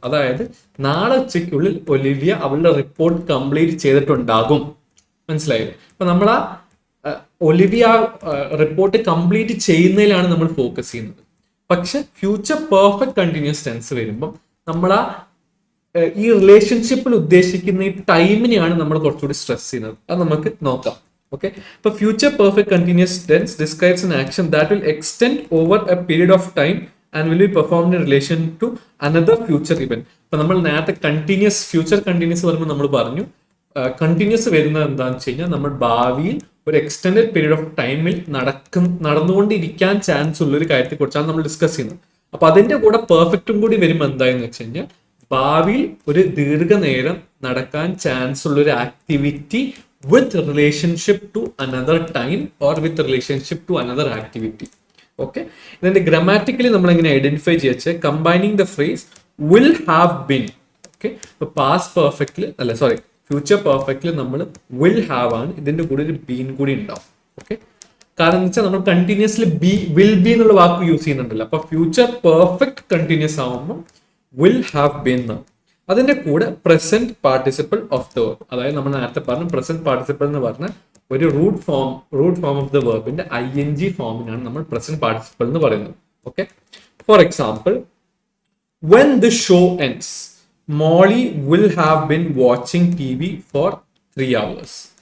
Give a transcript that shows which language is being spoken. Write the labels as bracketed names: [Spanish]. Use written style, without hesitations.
[Malayalam] അതായത് നാളെ ഉച്ചയ്ക്കുള്ളിൽ ഒലിവിയ അവളുടെ റിപ്പോർട്ട് കംപ്ലീറ്റ് ചെയ്തിട്ടുണ്ടാകും. മനസ്സിലായില്ലേ? അപ്പൊ നമ്മൾ ആ ഒലിവിയ റിപ്പോർട്ട് കംപ്ലീറ്റ് ചെയ്യുന്നതിലാണ് നമ്മൾ ഫോക്കസ് ചെയ്യുന്നത്. പക്ഷെ ഫ്യൂച്ചർ പെർഫെക്റ്റ് കണ്ടിന്യൂസ് ടെൻസ് വരുമ്പം നമ്മൾ ആ ഈ റിലേഷൻഷിപ്പിൽ ഉദ്ദേശിക്കുന്ന ഈ ടൈമിനെയാണ് നമ്മൾ കുറച്ചുകൂടി സ്ട്രെസ് ചെയ്യുന്നത്. അത് നമുക്ക് നോക്കാം. [English] Okay, ഇപ്പൊ future perfect continuous tense describes an action that will extend over a period of time and will be performed in relation to another future event. [Malayalam] ഇപ്പൊ നമ്മൾ നേരത്തെ കണ്ടിന്യൂസ് ഫ്യൂച്ചർ കണ്ടിന്യൂസ് പറയുമ്പോൾ നമ്മൾ പറഞ്ഞു കണ്ടിന്യൂസ് വരുന്നത് എന്താണെന്ന് വെച്ച് കഴിഞ്ഞാൽ നമ്മൾ ഭാവിയിൽ ഒരു എക്സ്റ്റെൻഡഡ് പീരീഡ് ഓഫ് ടൈമിൽ നടന്നുകൊണ്ടിരിക്കാൻ ചാൻസ് ഉള്ള ഒരു കാര്യത്തെ കുറിച്ചാണ് നമ്മൾ ഡിസ്കസ് ചെയ്യുന്നത്. അപ്പൊ അതിന്റെ കൂടെ പെർഫെക്റ്റും കൂടി വരുമ്പോൾ എന്തായെന്ന് വെച്ച് കഴിഞ്ഞാൽ ഭാവിയിൽ ഒരു ദീർഘനേരം നടക്കാൻ ചാൻസ് ഉള്ള ഒരു activity [English] With relationship to another time or with relationship to another activity. [Malayalam] Okay, ഇതിന്റെ ഗ്രാമാറ്റിക്കലി നമ്മൾ എങ്ങനെ ഐഡന്റിഫൈ ചെയ്യാ? [English] Combining the phrase will have been. [Malayalam] Okay, ഇപ്പൊ പാസ്റ്റ് പെർഫെക്റ്റില് അല്ല സോറി ഫ്യൂച്ചർ പെർഫെക്റ്റില് നമ്മൾ വിൽ ഹാവ് ആണ്, ഇതിന്റെ കൂടെ ഒരു ബീൻ കൂടി ഉണ്ടാവും. ഓക്കെ, കാരണം എന്ന് വെച്ചാൽ നമ്മൾ കണ്ടിന്യൂസ്ലി വിൽ ബി എന്നുള്ള വാക്ക് യൂസ് ചെയ്യുന്നുണ്ടല്ലോ. അപ്പൊ ഫ്യൂച്ചർ പെർഫെക്റ്റ് കണ്ടിന്യൂസ് ആവുമ്പോൾ വിൽ ഹാവ് ബീൻ എന്നാവും. അതിന്റെ കൂടെ present participle of the verb, അതായത് നമ്മൾ നേരത്തെ പറഞ്ഞു പ്രസന്റ് പാർട്ടിസിപ്പിൾ എന്ന് പറഞ്ഞ ഒരു root form of the വേർബിന്റെ ING ഫോമിനാണ് നമ്മൾ പ്രസന്റ് പാർട്ടിസിപ്പിൾ എന്ന് പറയുന്നത്. [English] Okay, for example when the show ends Molly will have been watching TV for 3 hours.